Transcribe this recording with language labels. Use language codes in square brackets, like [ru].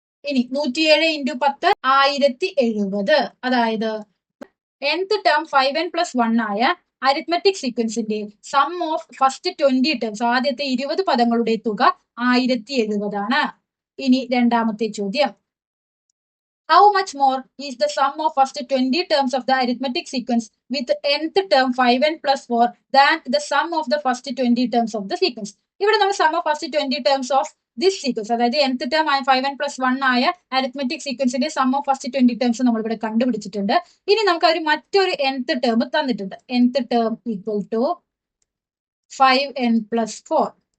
[ml] ഇനി 107 ഇൻറ്റു 10 1070. അതായത് nth term 5n plus 1 ആയ arithmetic സീക്വൻസിന്റെ [en] sum of first 20 terms, [ml] ആദ്യത്തെ 20 പദങ്ങളുടെ തുക 1070 ആണ്. ഇനി രണ്ടാമത്തെ ചോദ്യം. [en] How much more is the sum of first 20 terms of the arithmetic sequence with nth term 5n plus 4 than the sum of the first 20 terms of the sequence? [ml] ഇവിടെ നമ്മൾ [en] sum of first 20 terms of this sequence, [ml] അതായത് nth term 5n plus 1 ആയ arithmetic സീക്വൻസിന്റെ [en] sum of first 20 terms [ml] നമ്മൾ ഇവിടെ കണ്ടുപിടിച്ചിട്ടുണ്ട്. ഇനി നമുക്ക് ഒരു മറ്റൊരു nth ടേം തന്നിട്ടുണ്ട്. nth term equal to 5n plus 4.